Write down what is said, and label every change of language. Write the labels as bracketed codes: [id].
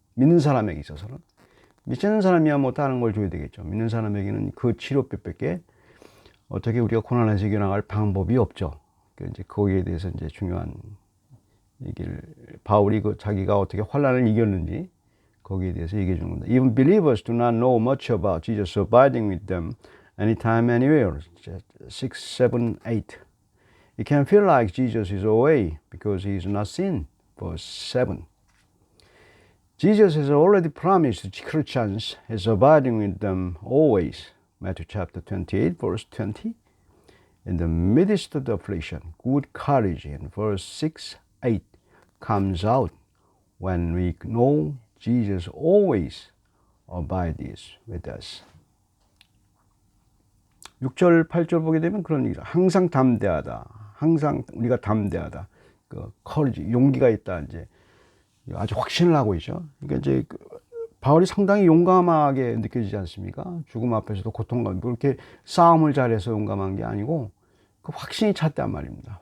[ko] 믿는 사람에게 있어서는. 믿지 않는 사람이야 뭐 다른 걸 줘야 되겠죠. 믿는 사람에게는 그 치료법밖에 어떻게 우리가 고난에서 이겨나갈 방법이 없죠. 이제 거기에 대해서 이제 중요한 얘기를 바울이 자기가 어떻게 환난을 이겼는지 거기에 대해서 얘기해 주는 겁니다. [en] Even believers do not know much about Jesus abiding with them anytime, anywhere. 6, 7, 8. It can feel like Jesus is away because he is not seen. Verse 7. Jesus has already promised Christians his abiding with them always. Matthew chapter 28, verse 20. In the midst of the affliction, good courage in verse 6, 8 comes out when we know Jesus always abides with us. [ko] 6절, 8절 보게 되면 그런 얘기죠. 항상 담대하다. 항상 우리가 담대하다. 그 courage, 용기가 있다. 이제 아주 확신을 하고 있죠. 그러니까 이제 바울이 상당히 용감하게 느껴지지 않습니까? 죽음 앞에서도 고통과 그렇게 싸움을 잘해서 용감한 게 아니고 그 확신이 찼단 말입니다.